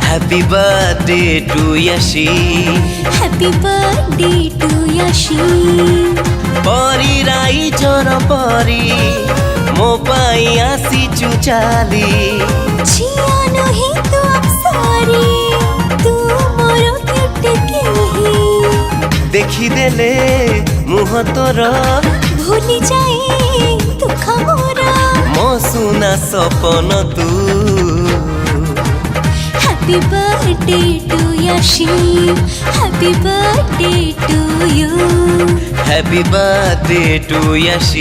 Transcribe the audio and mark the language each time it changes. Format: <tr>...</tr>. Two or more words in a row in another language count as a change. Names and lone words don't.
<en>Happy birthday to Yashi. Happy birthday to Yashi.</en> <or>ପରୀ ରାଇ ଜାର ପରୀ ମୋ ପାଇଁ ଆସି ଚୁଚଲି. ଝିଅ ନୁହଁ ତୁ ଅପସରୀ ତୁ ମୋର cute କେହି. ଦେଖି ଦେଲେ ମୁହଁ ତୋର ଭୁଲି ଯାଏ ଦୁଖ ମୋରା ମୋ ସୁନା ସପନ ତୁ.</or> <en>Happy birthday to Yashi. Happy birthday to you. Happy birthday to Yashi.</en>